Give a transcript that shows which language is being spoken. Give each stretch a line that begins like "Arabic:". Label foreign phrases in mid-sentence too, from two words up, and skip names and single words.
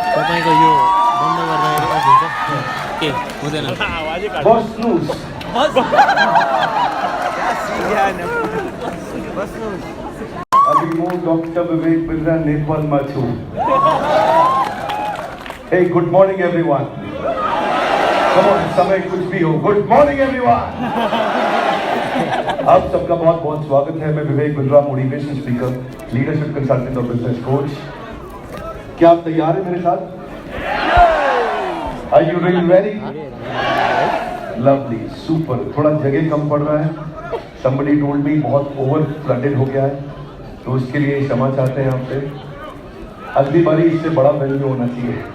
Nepali: तपाईँको यो बन्द गर्दाखेरि अफ हुन्छ के हुँदैन बस्नुस् अभी म डॉक्टर विवेक बिंद्रा नेपालमा छु
English: hey good morning everyone come on
Hindi: समय कुछ भी हो
English: good morning everyone
Hindi: आप सबका बहुत बहुत स्वागत है मैं विवेक बिंद्रा
English: motivation speaker leadership consultant
Hindi: और
English: business coach
Hindi: क्या आप तैयार हैं मेरे साथ
English: are you really ready lovely super
Hindi: थोड़ा जगह कम पड़ रहा है
English: somebody told me
Hindi: बहुत
English: over flooded
Hindi: हो गया है तो उसके लिए क्षमा चाहते हैं आपसे अगली बारी इससे बड़ा वेन्यू होना चाहिए